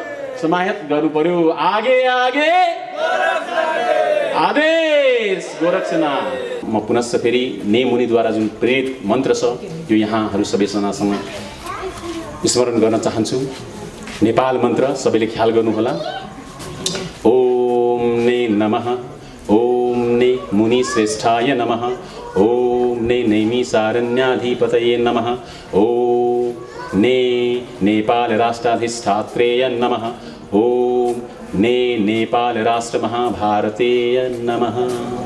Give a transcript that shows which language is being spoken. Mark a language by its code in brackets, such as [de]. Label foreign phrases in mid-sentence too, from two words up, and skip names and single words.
[ne] समाहित गर्नु पर्यो। आगे आगे आदेश गोरक्षना। म पुनश्च फेरि नेमुनिद्वारा जुन प्रेरित मन्त्र छ यो यहाँहरू सबैजनासँग स्मरण गर्न चाहन्छु। नेपाल मन्त्र सबैले ख्याल गर्नुहोला। [sa] ओम ने नमः, ओम ने मुनि श्रेष्ठाय नमः, ओम ने नैमिषारण्याधिपतये नमः, ओम ने नेपाल राष्ट्राधिष्ठात्रेय नमः, ओम ने नेपाल राष्ट्र महाभारतेय नमः।